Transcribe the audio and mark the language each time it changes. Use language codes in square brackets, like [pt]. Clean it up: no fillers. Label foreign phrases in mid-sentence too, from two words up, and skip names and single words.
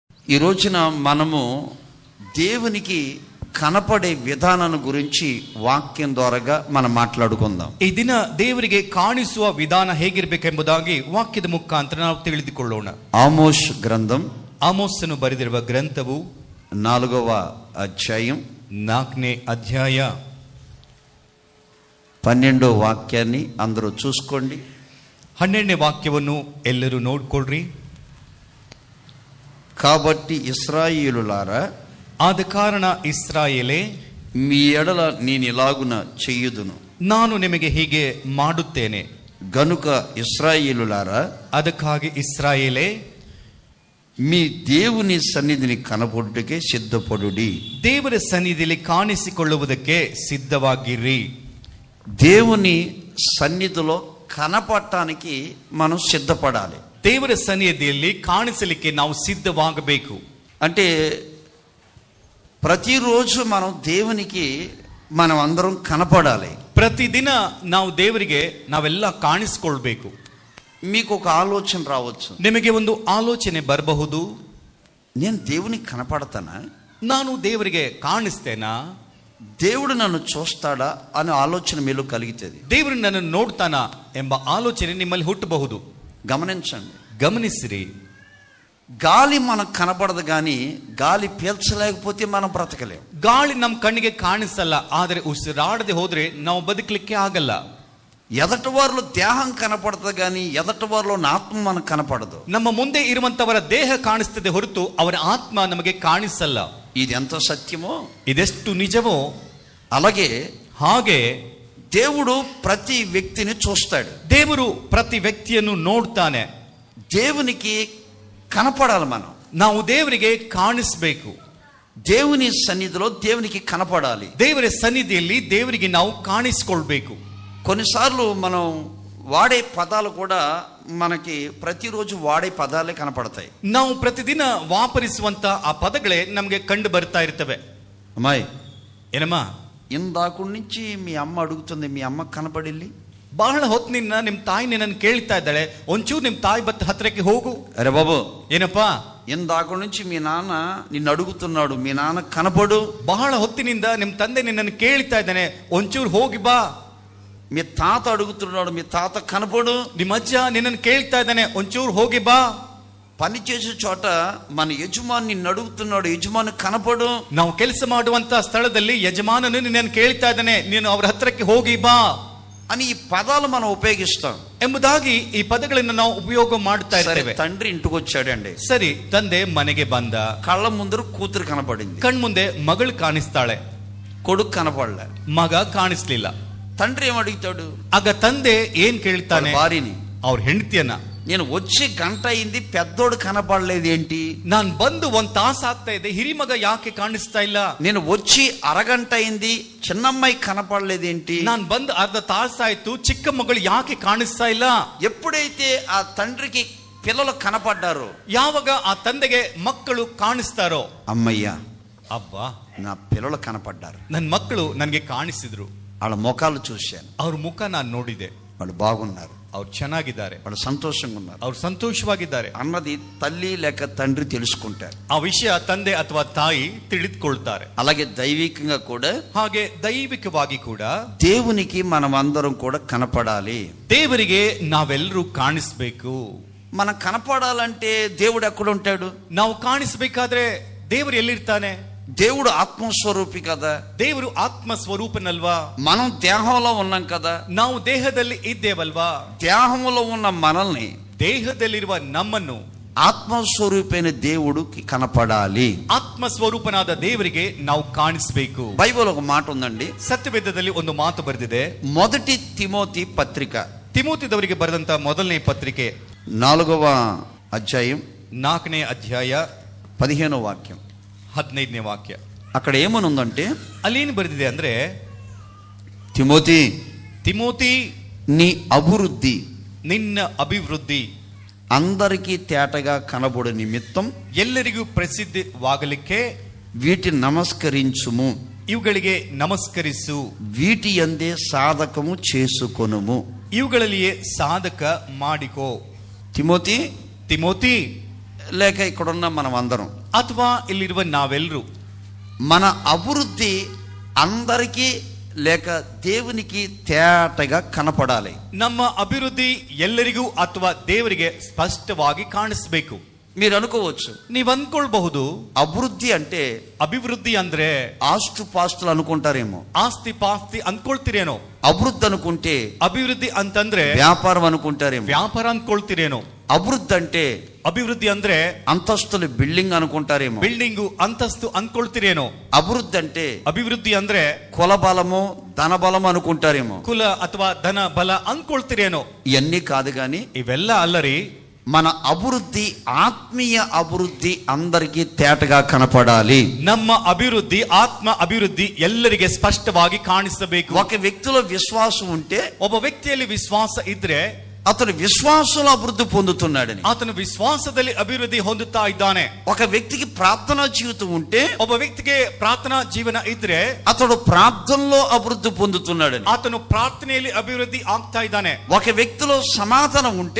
[te] ఈ రోజున మనము దేవునికి కనపడే విధానం గురించి ವಾಕ್ಯಂ ద్వారాగా మనం మాట్లాడుకుందాం. [kn] ಈ ದಿನ ದೇವರಿಗೆ ಕಾಣಿಸುವ ವಿಧಾನ ಹೇಗಿರಬೇಕೆಂಬುದಾಗಿ ವಾಕ್ಯದ ಮುಖಾಂತರ ನಾವು ತಿಳಿದುಕೊಳ್ಳೋಣ. [te] ఆమోస్ గ్రంథం, [kn] ಆಮೋಸನು ಬರೆದಿರುವ ಗ್ರಂಥವು [te] 4వ అధ్యాయం [kn] 4ನೇ ಅಧ್ಯಾಯ [te] 12వ వాక్యాన్ని అందరూ చూసుకోండి. [kn] 12ನೇ వాక్యವನ್ನು ಎಲ್ಲರೂ ನೋಡ್ಕೊಳ್ರಿ. [te] కాబట్టి ఇశ్రాయేలులారా, [kn] ಆದ ಕಾರಣ ಇಸ್ರಾಯೇಲೇ, [te] మీ ఎడల నేను ఇలాగున చెయ్యుదును, [kn] ನಾನು ನಿಮಗೆ ಹೀಗೆ ಮಾಡುತ್ತೇನೆ. [te] గనుక ఇశ్రాయేలులారా, [kn] ಅದಕ್ಕಾಗಿ ಇಸ್ರಾಯೇಲೇ, [te] మీ దేవుని సన్నిధిని కనపడుటకే సిద్ధపడుడి. [kn] ದೇವರ ಸನ್ನಿಧಿಯಲ್ಲಿ ಕಾಣಿಸಿಕೊಳ್ಳುವುದಕ್ಕೆ ಸಿದ್ಧವಾಗಿರಿ. [te] దేవుని సన్నిధిలో కనపడటానికి మనం సిద్ధపడాలి. [kn] ದೇವರ ಸನ್ನಿಧಿಯಲ್ಲಿ ಕಾಣಿಸಲಿಕ್ಕೆ ನಾವು ಸಿದ್ಧವಾಗಬೇಕು. [te] అంటే ప్రతిరోజు మనం దేవునికి మనం అందరం కనపడాలి. [kn] ಪ್ರತಿದಿನ ನಾವು ದೇವರಿಗೆ ನಾವೆಲ್ಲ ಕಾಣಿಸಿಕೊಳ್ಬೇಕು. [te] మీకు ఒక ఆలోచన రావచ్చు, [kn] ನಿಮಗೆ ಒಂದು ಆಲೋಚನೆ ಬರಬಹುದು, [te] నేను దేవునికి కనపడతానా, [kn] ನಾನು ದೇವರಿಗೆ ಕಾಣಿಸ್ತೇನಾ, [te] దేవుడు నన్ను చూస్తాడా అనే ఆలోచన మీలో కలిగితేది. [kn] ದೇವರು ನನ್ನನ್ನು ನೋಡ್ತಾನಾ ಎಂಬ ಆಲೋಚನೆ ನಿಮ್ಮಲ್ಲಿ ಹುಟ್ಟಬಹುದು. [te] గమనించండి, [kn] ಗಮನಿಸಿರಿ. [te] గాలి మనకు కనపడదు, కానీ గాలి పీల్చలేకపోతే మనం బ్రతకలేం. [kn] ಗಾಳಿ ನಮ್ಮ ಕಣ್ಣಿಗೆ ಕಾಣಿಸಲ್ಲ, ಆದರೆ ಉಸಿರಾಡದೆ ಹೋದ್ರೆ ನಾವು ಬದುಕಲಿಕ್ಕೆ ಆಗಲ್ಲ. [te] ఎదటి వారిలో దేహం కనపడదు, కానీ ఎదటి వారిలో ఆత్మ మనకు కనపడదు. [kn] ನಮ್ಮ ಮುಂದೆ ಇರುವಂತವರ ದೇಹ ಕಾಣಿಸ್ತದೆ ಹೊರತು ಅವರ ಆತ್ಮ ನಮಗೆ ಕಾಣಿಸಲ್ಲ. [te] ఇది ఎంత సత్యమో, [kn] ಇದೆಷ್ಟು ನಿಜವೋ [te] అలాగే [kn] ಹಾಗೆ [te] దేవుడు ప్రతి వ్యక్తిని చూస్తాడు. [kn] ದೇವರು ಪ್ರತಿ ವ್ಯಕ್ತಿಯನ್ನು ನೋಡ್ತಾನೆ. [te] దేవునికి కనపడాలి. [kn] ನಾವು ದೇವರಿಗೆ ಕಾಣಿಸ್ಬೇಕು. [te] దేవుని సన్నిధిలో దేవునికి కనపడాలి. [kn] ದೇವರ ಸನ್ನಿಧಿಯಲ್ಲಿ ದೇವರಿಗೆ ನಾವು ಕಾಣಿಸಿಕೊಳ್ಬೇಕು. [te] కొన్నిసార్లు మనం వాడే పదాలు కూడా మనకి ప్రతిరోజు వాడే పదాలే కనపడతాయి. [kn] ನಾವು ಪ್ರತಿದಿನ ವಾಪರಿಸುವಂತ ಆ ಪದಗಳೇ ನಮಗೆ ಕಂಡು ಬರ್ತಾ ಇರ್ತವೆ. [te] అమ్మాయి, [kn] ಏನಮ್ಮ, [te] ఇందాకు నుంచి మీ అమ్మ అడుగుతుంది, మీ అమ్మ కనపడిల్లి. [kn] ಬಹಳ ಹೊತ್ತಿನಿಂದ ನಿಮ್ ತಾಯಿ ನಿನ್ನನ್ನು ಕೇಳ್ತಾ ಇದ್ದಾಳೆ, ಒಂಚೂರು ನಿಮ್ ತಾಯಿ ಹತ್ರಕ್ಕೆ ಹೋಗು. [te] అరే బాబు, [kn] ಏನಪ್ಪಾ, [te] ఇందాక నుంచి మీ నాన్న నిన్ను అడుగుతున్నాడు, మీ నాన్న కనపడు. [kn] ಬಹಳ ಹೊತ್ತಿನಿಂದ ನಿಮ್ ತಂದೆ ನಿನ್ನನ್ನು ಕೇಳ್ತಾ ಇದ್ದಾನೆ, ಒಂಚೂರು ಹೋಗಿ ಬಾ. [te] మీ తాత అడుగుతున్నాడు, మీ తాత కనపడు. [kn] ನಿಮ್ಮ ಅಜ್ಜ ನಿನ್ನನ್ನು ಕೇಳ್ತಾ ಇದ್ದಾನೆ, ಒಂಚೂರು ಹೋಗಿ ಬಾ. [te] పని చేసే చోట మన యజమాని నిన్ను అడుగుతున్నాడు, యజమాని కనపడు. [kn] ನಾವು ಕೆಲಸ ಮಾಡುವಂತ ಸ್ಥಳದಲ್ಲಿ ಯಜಮಾನನು ನಿನ್ನನ್ನು ಕೇಳ್ತಾ ಇದ್ದಾನೆ, ನೀನು ಅವರ ಹತ್ರಕ್ಕೆ ಹೋಗಿ ಬಾ [te] అని ఈ పదాలు మనం ఉపయోగిస్తాం [kn] ಎಂಬುದಾಗಿ ಈ ಪದಗಳನ್ನು ನಾವು ಉಪಯೋಗ ಮಾಡ್ತಾ ಇದ್ದೇವೆ. [te] తండ్రి ఇంటికి వచ్చాడండి, [kn] ಸರಿ, ತಂದೆ ಮನೆಗೆ ಬಂದ, [te] కళ్ళ ముందర కూతురు కనపడింది, [kn] ಕಣ್ಮುಂದೆ ಮಗಳು ಕಾಣಿಸ್ತಾಳೆ, [te] కొడుకు కనపడలే, [kn] ಮಗ ಕಾಣಿಸ್ಲಿಲ್ಲ. [te] తండ్రి ఏం అడుగుతాడు? [kn] ಆಗ ತಂದೆ ಏನ್ ಕೇಳ್ತಾನೆ? [te] భార్యని, [kn] ಅವ್ರ ಹೆಂಡತಿಯನ್ನ, [te] నేను వచ్చి గంట అయింది, పెద్దోడు కనపడలేదు ఏంటి? [kn] ನಾನ್ ಬಂದು 1 ತಾಸು ಆಗ್ತಾ ಇದೆ, ಹಿರಿಮಗ ಯಾಕೆ ಕಾಣಿಸ್ತಾ ಇಲ್ಲ? [te] నేను వచ్చి అరగంట అయింది, చిన్నమ్మాయి కనపడలేదు ఏంటి? [kn] ನಾನ್ ಬಂದು ಅರ್ಧ ತಾಸಾಯ್ತು, ಚಿಕ್ಕ ಮಗಳು ಯಾಕೆ ಕಾಣಿಸ್ತಾ ಇಲ್ಲ? [te] ఎప్పుడైతే ఆ తండ్రికి పిల్లలు కనపడ్డారో, [kn] ಯಾವಾಗ ಆ ತಂದೆಗೆ ಮಕ್ಕಳು ಕಾಣಿಸ್ತಾರೋ, [te] అమ్మయ్యా, [kn] ಅಬ್ಬಾ, [te] నా పిల్లలు కనపడ్డారు, [kn] ನನ್ ಮಕ್ಕಳು ನನ್ಗೆ ಕಾಣಿಸಿದ್ರು, [te] వాళ్ళ ముఖాలు చూశాను, [kn] ಅವ್ರ ಮುಖ ನಾನ್ ನೋಡಿದೆ, [te] వాళ్ళు బాగున్నారు, [kn] ಅವ್ರು ಚೆನ್ನಾಗಿದ್ದಾರೆ, [te] వాళ్ళు సంతోషంగా ఉన్నారు, [kn] ಅವ್ರು ಸಂತೋಷವಾಗಿದ್ದಾರೆ [te] అన్నది తల్లి లేక తండ్రి తెలుసుకుంటారు. [kn] ಆ ವಿಷಯ ತಂದೆ ಅಥವಾ ತಾಯಿ ತಿಳಿದುಕೊಳ್ತಾರೆ. [te] అలాగే దైవికంగా కూడా, [kn] ಹಾಗೆ ದೈವಿಕವಾಗಿ ಕೂಡ [te] దేవునికి మనం అందరం కూడా కనపడాలి. [kn] ದೇವರಿಗೆ ನಾವೆಲ್ಲರೂ ಕಾಣಿಸ್ಬೇಕು. [te] మనం కనపడాలంటే దేవుడు ఎక్కడ ఉంటాడు? [kn] ನಾವು ಕಾಣಿಸ್ಬೇಕಾದ್ರೆ ದೇವರು ಎಲ್ಲಿರ್ತಾನೆ? [te] దేవుడు ఆత్మస్వరూపి కదా, [kn] ದೇವರು ಆತ್ಮ ಸ್ವರೂಪನಲ್ವಾ? [te] మనం దేహంలో ఉన్నాం కదా, [kn] ನಾವು ದೇಹದಲ್ಲಿ ಇದ್ದೇವಲ್ವಾ? [te] దేహంలో ఉన్న మనల్ని, [kn] ದೇಹದಲ್ಲಿರುವ ನಮ್ಮನ್ನು [te] ఆత్మస్వరూపైన దేవుడికి కనపడాలి. [kn] ಆತ್ಮ ಸ್ವರೂಪನಾದ ದೇವರಿಗೆ ನಾವು ಕಾಣಿಸ್ಬೇಕು. [te] బైబిల్ ఒక మాట ఉందండి, [kn] ಸತ್ಯವೇದದಲ್ಲಿ ಒಂದು ಮಾತು ಬರೆದಿದೆ. [te] మొదటి తిమోతి పత్రిక, [kn] ತಿಮೋತಿದವರಿಗೆ ಬರೆದಂತ ಮೊದಲನೇ ಪತ್ರಿಕೆ [te] 4వ అధ్యాయం [kn] 4ನೇ ಅಧ್ಯಾಯ [te] 15వ వాక్యం. [kn] 15ನೇ ವಾಕ್ಯ. [te] అక్కడ ఏమని ఉందంటే, [kn] ಅಲ್ಲೇನು ಬರೆದಿದೆ ಅಂದ್ರೆ, [te] తిమోతి, నీ అభివృద్ధి, [kn] ನಿನ್ನ ಅಭಿವೃದ್ಧಿ [te] అందరికీ తేటగా కనబడు నిమిత్తం [kn] ಎಲ್ಲರಿಗೂ ಪ್ರಸಿದ್ಧವಾಗಲಿಕ್ಕೆ [te] వీటిని నమస్కరించుము, [kn] ಇವುಗಳಿಗೆ ನಮಸ್ಕರಿಸು, [te] వీటి యందే సాధకము చేసుకొనుము. [kn] ಇವುಗಳಲ್ಲಿಯೇ ಸಾಧಕ ಮಾಡಿಕೋ. [te] తిమోతి [kn] ತಿಮೋತಿ, [te] లేక ఇక్కడున్న మనం అందరం [kn] ಅಥವಾ ಇಲ್ಲಿರುವ ನಾವೆಲ್ಲರೂ [te] మన అభివృద్ధి అందరికీ లేక దేవునికి తేటగా కనపడాలి. [kn] ನಮ್ಮ ಅಭಿವೃದ್ಧಿ ಎಲ್ಲರಿಗೂ ಅಥವಾ ದೇವರಿಗೆ ಸ್ಪಷ್ಟವಾಗಿ ಕಾಣಿಸಬೇಕು. [te] మీరు అనుకోవచ్చు, [kn] ನೀವ್ ಅಂದ್ಕೊಳ್ಬಹುದು [te] అభివృద్ధి అంటే [kn] ಅಭಿವೃದ್ಧಿ ಅಂದ್ರೆ [te] ఆస్తుపాస్తులు అనుకుంటారేమో. [kn] ಆಸ್ತಿ ಪಾಸ್ತಿ ಅಂದ್ಕೊಳ್ತಿರೇನೋ. [te] అభివృద్ధి అనుకుంటే [kn] ಅಭಿವೃದ್ಧಿ ಅಂತಂದ್ರೆ [te] వ్యాపారం అనుకుంటారేమో. [kn] ವ್ಯಾಪಾರ ಅಂದ್ಕೊಳ್ತಿರೇನೋ. [te] అభివృద్ధి అంటే [kn] ಅಭಿವೃದ್ಧಿ ಅಂದ್ರೆ [te] అంతస్తుల బిల్డింగ్ అనుకుంటారేమో. [kn] ಬಿಲ್ಡಿಂಗು ಅಂತಸ್ತು ಅಂದ್ಕೊಳ್ತಿರೇನೋ. [te] అభివృద్ధి అంటే [kn] ಅಭಿವೃದ್ಧಿ ಅಂದ್ರೆ [te] కుల బలము ధన బలము అనుకుంటారేమో. [kn] ಕುಲ ಅಥವಾ ಧನ ಬಲ ಅಂದ್ಕೊಳ್ತಿರೇನೋ. [te] ఇవన్నీ కాదు గాని [kn] ಇವೆಲ್ಲ ಅಲ್ಲರಿ. [te] మన అభివృద్ధి ఆత్మీయ అభివృద్ధి అందరికీ తేటగా కనపడాలి. [kn] ನಮ್ಮ ಅಭಿವೃದ್ಧಿ ಆತ್ಮ ಅಭಿವೃದ್ಧಿ ಎಲ್ಲರಿಗೆ ಸ್ಪಷ್ಟವಾಗಿ ಕಾಣಿಸಬೇಕು. [te] ఒక వ్యక్తిలో విశ్వాసం ఉంటే [kn] ಒಬ್ಬ ವ್ಯಕ್ತಿಯಲ್ಲಿ ವಿಶ್ವಾಸ ಇದ್ರೆ [te] అతడు విశ్వాసంలో అభివృద్ధి పొందుతున్నాడని. [kn] ಆತನು ವಿಶ್ವಾಸದಲ್ಲಿ ಅಭಿವೃದ್ಧಿ ಹೊಂದುತ್ತಾ ಇದ್ದಾನೆ. [te] ఒక వ్యక్తికి ప్రార్థనా జీవితం ఉంటే [kn] ಒಬ್ಬ ವ್ಯಕ್ತಿಗೆ ಪ್ರಾರ್ಥನಾ ಜೀವನ ಇದ್ರೆ [te] అతడు ప్రార్థనలో అభివృద్ధి పొందుతున్నాడని. [kn] ಆತನು ಪ್ರಾರ್ಥನೆಯಲ್ಲಿ ಅಭಿವೃದ್ಧಿ ಆಗ್ತಾ ಇದ್ದಾನೆ. [te] ఒక వ్యక్తిలో సమాధానం ఉంటే